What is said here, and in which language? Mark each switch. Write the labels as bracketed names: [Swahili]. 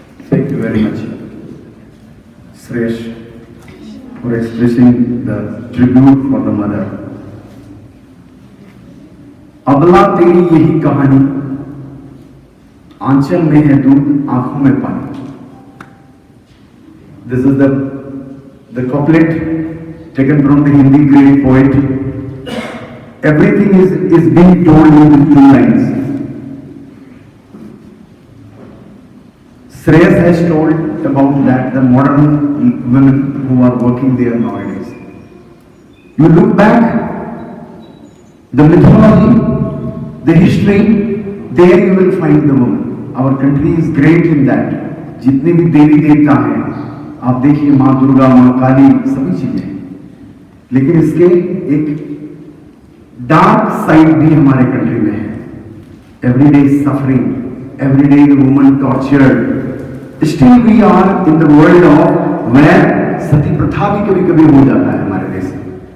[English] Thank you very much, Suresh, for expressing the tribute for the mother. [Hindi] अबला तेरी यही कहानी, आंचल में है दूध आंखों में पानी. [English] This is the couplet taken from the Hindi great poet. Everything is being told in these two lines. Shreyas has told about that, the modern women who are working there nowadays. You look back, the mythology, the history, there you will find the woman. Our country is great in that. [Hindi] जितने भी देवी देवता हैं, आप देखिए माँ दुर्गा, माँ काली, सभी चीजें, लेकिन इसके एक [English] dark side [Hindi] भी हमारे कंट्री में है. [English] Everyday suffering, everyday the woman tortured. Still we are in the world of where [Hindi] सती प्रथा भी कभी कभी हो जाता है हमारे देश में.